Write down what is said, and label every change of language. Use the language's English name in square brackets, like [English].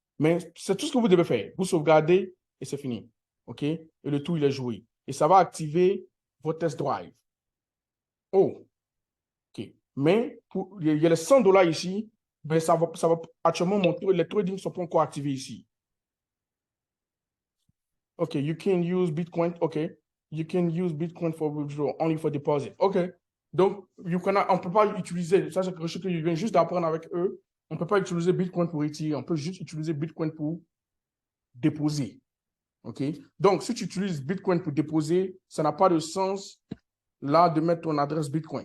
[French] Mais c'est tout ce que vous devez faire. Vous sauvegardez et c'est fini. OK? Et le tout, il est joué. Et ça va activer votre test drive. Oh, OK. Mais il y a les $100 ici, mais ça va actuellement montrer, les trading ne sont pas encore activés ici. [English] OK, you can use Bitcoin. OK. You can use Bitcoin for withdrawal, only for deposit. OK. [French] Donc, on ne peut pas utiliser, ça c'est quelque chose que je viens juste d'apprendre avec eux. On ne peut pas utiliser Bitcoin pour retirer, on peut juste utiliser Bitcoin pour déposer. OK? Donc, si tu utilises Bitcoin pour déposer, ça n'a pas de sens là de mettre ton adresse Bitcoin.